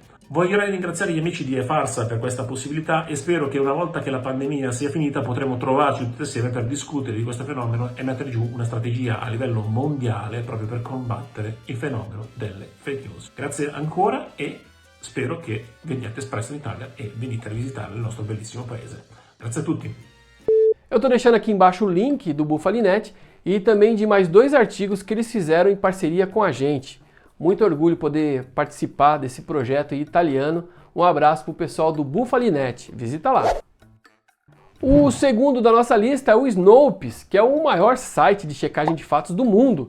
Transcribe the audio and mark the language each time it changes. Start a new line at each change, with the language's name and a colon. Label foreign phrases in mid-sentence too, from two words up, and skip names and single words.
Italian: Voglio ringraziare gli amici di eFarsa per questa possibilità e spero che una volta che la pandemia sia finita potremo trovarci tutti assieme per discutere di questo fenomeno e mettere giù una strategia a livello mondiale proprio per combattere il fenomeno delle
English: fake news.
Italian: Grazie ancora e spero che veniate espresso in Italia e venite a visitare il nostro bellissimo paese. Grazie a tutti.
Portuguese: Eu estou deixando aqui embaixo o link do Bufalinet e também de mais 2 artigos que eles fizeram em parceria com a gente. Muito orgulho poder participar desse projeto italiano. Um abraço para o pessoal do Bufalinet. Visita lá. O segundo da nossa lista é o Snopes, que é o maior site de checagem de fatos do mundo.